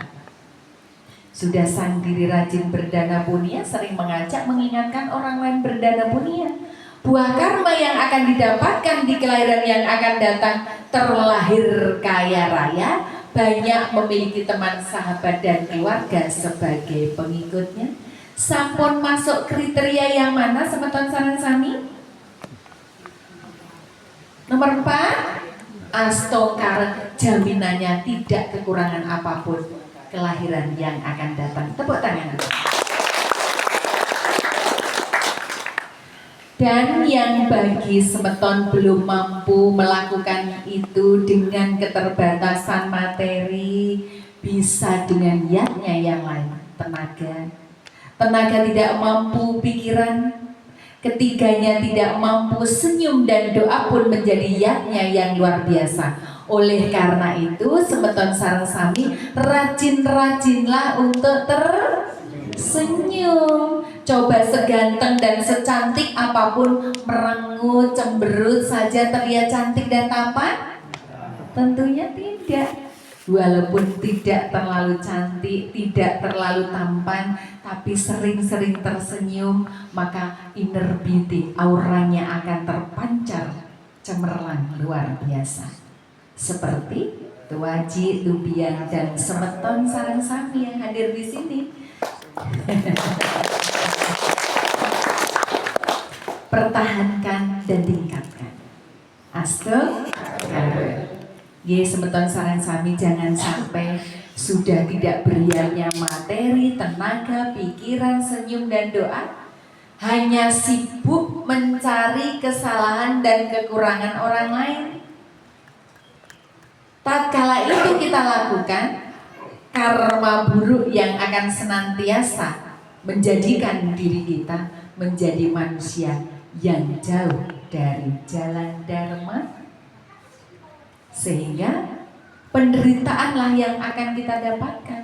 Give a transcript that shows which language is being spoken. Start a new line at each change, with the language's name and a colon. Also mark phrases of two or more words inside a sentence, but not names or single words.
Indonesian: Sudah sang diri rajin berdana punya, sering mengajak mengingatkan orang lain berdana punya. Buah karma yang akan didapatkan di kelahiran yang akan datang, terlahir kaya raya, banyak memiliki teman, sahabat, dan keluarga sebagai pengikutnya. Sampun masuk kriteria yang mana,
Balinese: semeton sareng sami?
Indonesian: Nomor 4, astongkar, jaminannya tidak kekurangan apapun kelahiran yang akan datang. Tepuk tangan. Dan yang bagi semeton belum mampu melakukan itu dengan keterbatasan materi, bisa dengan yatnya yang lain, tenaga tidak mampu pikiran, ketiganya tidak mampu senyum, dan doa pun menjadi yatnya yang luar biasa. Oleh karena itu,
Balinese: semeton sareng sami,
Indonesian: rajin-rajinlah untuk tersenyum. Coba seganteng dan secantik apapun, merengut, cemberut saja terlihat cantik dan tampan? Tentunya tidak. Walaupun tidak terlalu cantik, tidak terlalu tampan, tapi sering-sering tersenyum, maka
English: inner beauty,
Indonesian: auranya akan terpancar cemerlang luar biasa. Seperti Tuaji, Lubian, dan
Balinese: semeton sareng sami
Indonesian: yang hadir di sini. Pertahankan dan tingkatkan. Astagfirullah.
Balinese: Ye, semeton sareng sami,
Indonesian: jangan sampai sudah tidak berianya materi, tenaga, pikiran, senyum, dan doa, hanya sibuk mencari kesalahan dan kekurangan orang lain. Tatkala itu kita lakukan, karma buruk yang akan senantiasa menjadikan diri kita menjadi manusia yang jauh dari jalan dharma, sehingga penderitaanlah yang akan kita dapatkan.